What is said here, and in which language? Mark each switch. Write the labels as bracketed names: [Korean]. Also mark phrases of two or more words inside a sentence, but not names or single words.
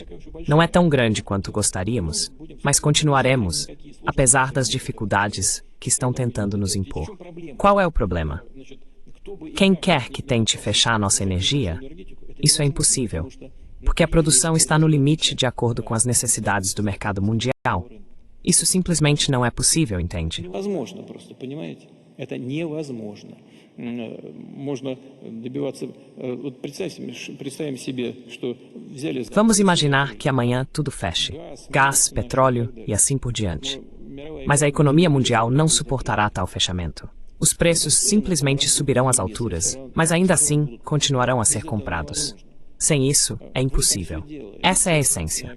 [Portuguese] Não é tão grande quanto gostaríamos, mas continuaremos, apesar das dificuldades que estão tentando nos impor. Qual é o problema? Quem quer que tente fechar nossa energia? Isso é impossível, porque a produção está no limite de acordo com as necessidades do mercado mundial. Isso simplesmente não é possível, entende? [Russian] Это невозможно. Можно добиваться... Представим себе, что взяли... [Portuguese] Vamos imaginar que amanhã tudo feche. Gás, petróleo e assim por diante. Mas a economia mundial não suportará tal fechamento. Os preços simplesmente subirão às alturas, mas ainda assim continuarão a ser comprados. Sem isso, é impossível. Essa é a essência.